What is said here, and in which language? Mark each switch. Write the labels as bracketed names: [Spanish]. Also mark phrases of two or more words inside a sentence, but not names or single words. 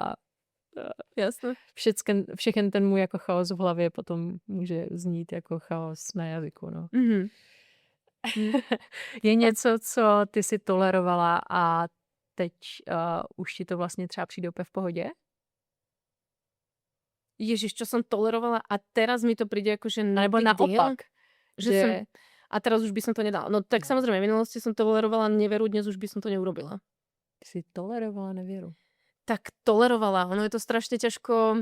[Czech] Jasné. všechen ten můj jako chaos v hlavě potom může znít jako chaos na jazyku, no. Je něco, co ty si tolerovala a teď už ti to vlastně třeba přijde úplně v pohodě? [Slovak] Ježiš, čo som tolerovala a teraz mi to príde akože [Czech] Nebo naopak. [Slovak] Že a teraz už by som to nedala. No tak samozrejme, v minulosti som tolerovala neveru, dnes už by som to neurobila. [Czech] Ty si tolerovala nevěru. [Slovak] Tak tolerovala. Ono je to strašne ťažko.